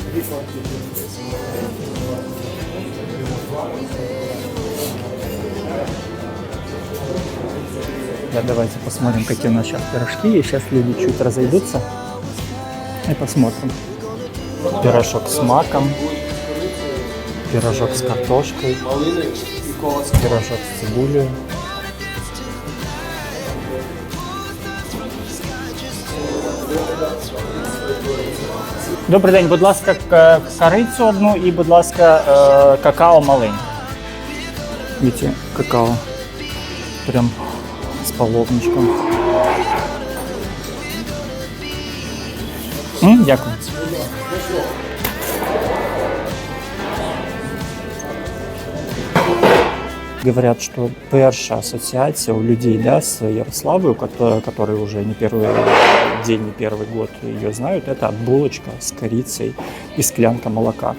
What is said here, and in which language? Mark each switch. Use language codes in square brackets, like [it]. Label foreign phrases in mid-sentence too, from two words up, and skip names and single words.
[ru] Да, давайте посмотрим, какие у нас сейчас пирожки. И сейчас люди чуть разойдутся. И посмотрим. Пирожок с маком. Пирожок с картошкой. Пирожок с цибулей. [uk] Добрий день, будь ласка, корицю одну і, будь ласка, какао маленьке. [ru] Видите, какао прям с половничком. [uk] Дякую. [ru] Говорят, что перша ассоциация у людей, да, с Ярославою, которые уже не первый день, не первый год ее знают, это булочка с корицей и [uk] склянка молока.